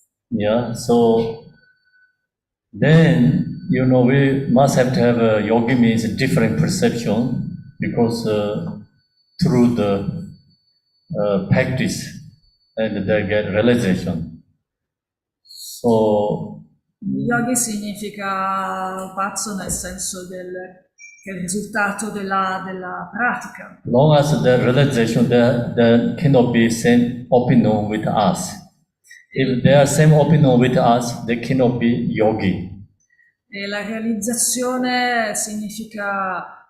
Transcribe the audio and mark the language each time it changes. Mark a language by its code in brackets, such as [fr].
[en] Yeah, so then, you know, we must have to have a yogi means a different perception, because through the practice and they get realization. So [it] yogi significa pazzo nel senso che è il risultato della pratica. [en] long as the realization, there cannot be same opinion with us. If they are same opinion with us, they cannot be yogi. [it] E la realizzazione significa